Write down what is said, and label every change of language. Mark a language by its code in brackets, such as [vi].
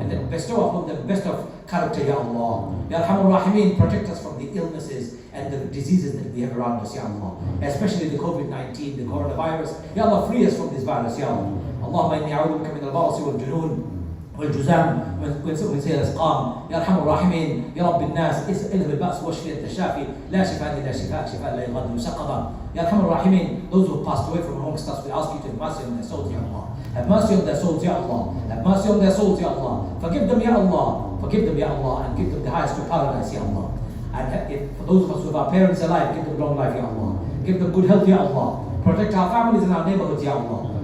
[en] And then bestow upon them the best of character, Ya Allah. Ya Arhamar Rahimin, protect us from the illnesses and the diseases that we have around us, Ya Allah. Especially the COVID-19, the coronavirus. Ya Allah, free us from this virus, Ya Allah. [ar] Allahumma inni a'udhu bika min al-barasi wal-junun والجزام من سيء الاسقام. يا ارحم الراحمين يا رب الناس اذهب الباس واشفي انت الشافي لا شفاء الا شفاء لا يغادر سقما. يا ارحم الراحمين, [en] those who passed away from amongst us, we ask you to have mercy on their souls, Ya Allah. Have mercy on their souls, Ya Allah. Have mercy on their souls, Ya Allah. Forgive them, Ya Allah. Forgive them, Ya Allah, and give them the highest of paradise, Ya Allah. And if, for those of us who have our parents alive, give them long life, Ya Allah. Give them good health, Ya Allah. Protect our families and our neighborhoods, Ya Allah.